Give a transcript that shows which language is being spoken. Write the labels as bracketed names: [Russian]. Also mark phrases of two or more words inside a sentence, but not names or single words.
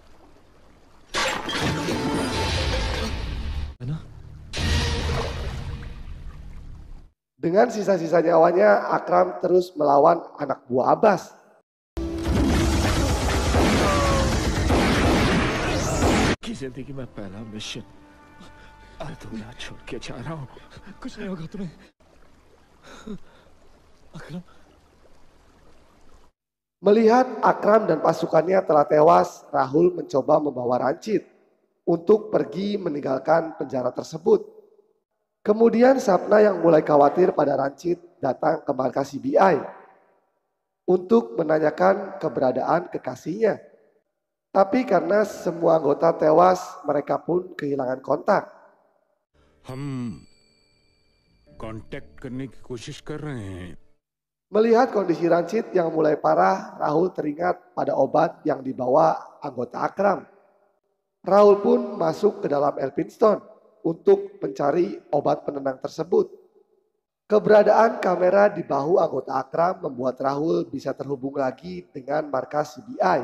[Indonesian] Dengan sisa-sisa nyawanya, Akram terus melawan anak buah Abbas. [Hindi] की जिंदगी में पहला मिशन अधूरा छोड़ के जा रहा हूँ कुछ नहीं होगा तुम्हें। अकरम, [Indonesian] Melihat Akram dan pasukannya telah tewas, Rahul mencoba membawa Ranjit untuk pergi meninggalkan penjara tersebut. Kemudian Sapna yang mulai khawatir pada Ranjit datang ke markas CBI untuk menanyakan keberadaan kekasihnya. Tapi karena semua anggota tewas, mereka pun kehilangan kontak. [Hindi] हम कांटेक्ट करने की कोशिश कर रहे हैं [Indonesian] Melihat kondisi Ranjit yang mulai parah, Rahul teringat pada obat yang dibawa anggota Akram. Rahul pun masuk ke dalam Elphinstone untuk mencari obat penenang tersebut. Keberadaan kamera di bahu anggota Akram membuat Rahul bisa terhubung lagi dengan markas CBI.